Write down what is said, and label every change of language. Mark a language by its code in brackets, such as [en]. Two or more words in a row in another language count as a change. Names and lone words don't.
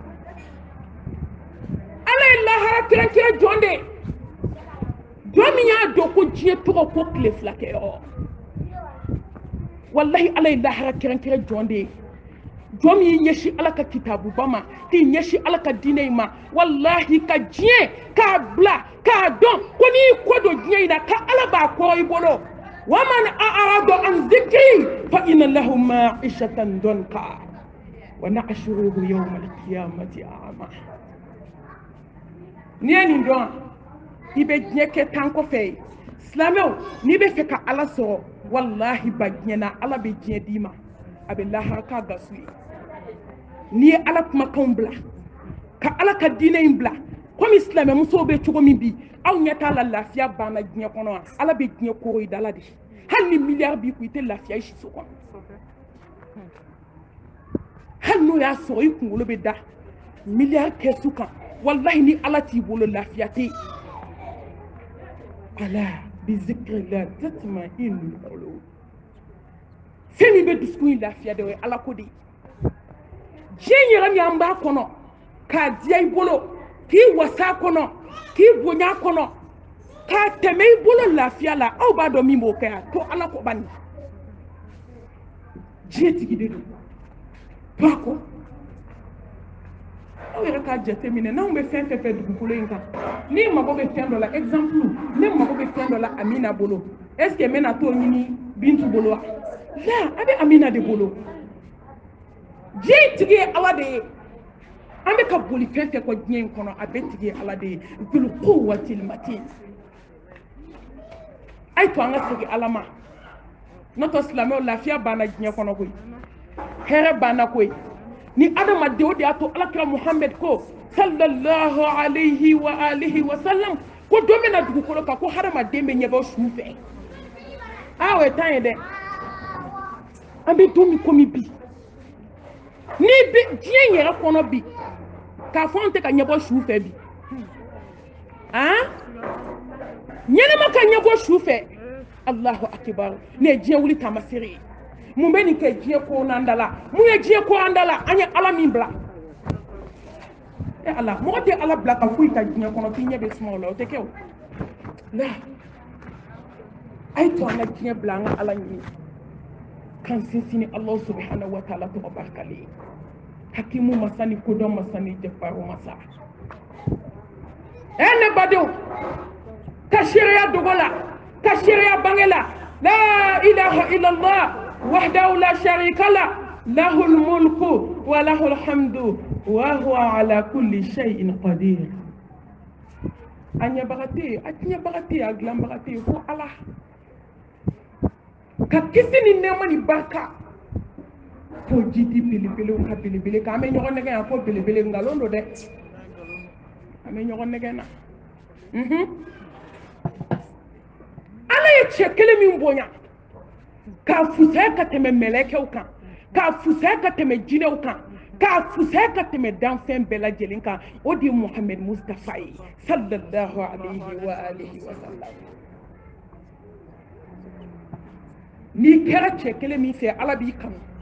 [bm] ala ye lahara kɛrɛnkɛrɛn jɔn de ye jɔn min y'a dɔn ko diɲɛ tɔgɔ ko tile fila kɛ yɔrɔ wallahi ala ye lahara kɛrɛnkɛrɛn jɔn de ye jɔn min y'i ɲɛsin ala ka kitabuba ma k'i ɲɛsin ala ka diinɛ ma wallahi ka diɲɛ k'a bila k'a dɔn ko n'i y'i kɔ don diɲɛ in na ka ala b'a kɔrɔ i bolo wa [ar] من أعرض عن ذكري فإن له معيشة ضنكا ونحشره يوم القيامة أعمى [bm] n'i ye nin dɔn i bɛ diɲɛ kɛ tan kɔfɛ silamɛw n'i bɛ fɛ ka ala sɔrɔ wallahi ba diɲɛna ala bɛ diɲɛ d'i ma a bɛ lahara k'a gasu ye n'i ye ala kumakanw bila ka ala ka diinɛ in bila komi silamɛ musow bɛ cogo min bi aw ɲɛ t'a la lafiya banna diɲɛ kɔnɔ wa ala bɛ diɲɛ koro i dala de hali ni miliyari b'i kun i tɛ lafiya i siso kɔnɔ hali n'o y'a sɔrɔ i kunkolo bɛ da miliyari kɛsu kan wallahi ni ala t'i bolo lafiya tɛ yen ala [ar] بذكر الله تطمئن القلوب [bm] fɛn min bɛ dusukun in lafiya de o ye ala ko de ye diɲɛ yɛrɛ min an b'a kɔnɔ k'a diya i bolo k'i wasa kɔnɔ k'i bonya kɔnɔ k'a tɛmɛ i bolo lafiya la aw b'a dɔn min b'o kɛ yan to ala ko bani diɲɛ tigi de don to a kɔ aw yɛrɛ k'a jateminɛ n'anw bɛ fɛn fɛn fɛ dugukolo in kan ni mago bɛ fɛn dɔ la exemple ne mago bɛ fɛn dɔ la Amina bolo [fr] est ce que [bm] n bɛna t'o ɲini Bintu bolo wa la a bɛ Amina de bolo diɲɛ tigi ye ala de ye an bɛ ka boli fɛn fɛn kɔ diɲɛ in kɔnɔ a bɛ tigi ye ala de ye [ar] ذو القوة المتين [bm] a ye to an ka segin ala ma n'o tɛ silamɛw lafiya banna diɲɛ kɔnɔ koyi hɛrɛ banna koyi ni adamadenw de y'a to alakira Muhammed ko [ar] صلى الله عليه وآله وسلم [bm] ko don bɛ na dugukolo kan ko hadamaden bɛ ɲɛbɔ su fɛ o ye tan ye dɛ an bɛ don min komi bi ni bɛ diɲɛ yɛrɛ kɔnɔ bi k'a fɔ an tɛ ka ɲɛbɔ su fɛ bi ɲɛnɛma ka ɲɛbɔ su fɛ [ar] الله أكبر [bm] ne ye diɲɛ wuli taamasere ye mun bɛ nin kɛ diɲɛ ko n'an da la mun ye diɲɛ ko an da la an ye ala min bila ala mɔgɔ tɛ ala bila ka foyi ta diɲɛ kɔnɔ k'i ɲɛ bɛ suma o la o tɛ kɛ o la a ye to an ka diɲɛ bila an ka ala ɲini kan sinsin [ar] الله سبحانه وتعالى [bm] tɔgɔ barikalen ye hakimu masa ni kodɔn masa ni jɛfaru masa ne badenw ka seereya dogo la ka seereya bange la [ar] لا إله إلا الله وحده لا شريك له له الملك وله الحمد وهو على كل شيء قدير [bm] a ɲɛbaga tɛ yen a tiɲɛbaga tɛ yen a dilanbaga tɛ yen fo ala ka kisi ni nɛɛma ni barika fo ji di belebelew ka belebele kan an bɛ ɲɔgɔn nɛgɛ yan fo belebele nkalon don dɛ an bɛ ɲɔgɔn nɛgɛ na ala ye cɛ kelen min bonya k'a fusaya ka tɛmɛ mɛlɛkɛw kan k'a fusaya ka tɛmɛ jinɛw kan k'a fusaya ka tɛmɛ danfɛn bɛɛ lajɛlen kan o de ye Muhammed Mustafa ye [ar] صلى الله عليه وآله وسلم [bm] n'i kɛra cɛ kelen min fɛ ala b'i kanu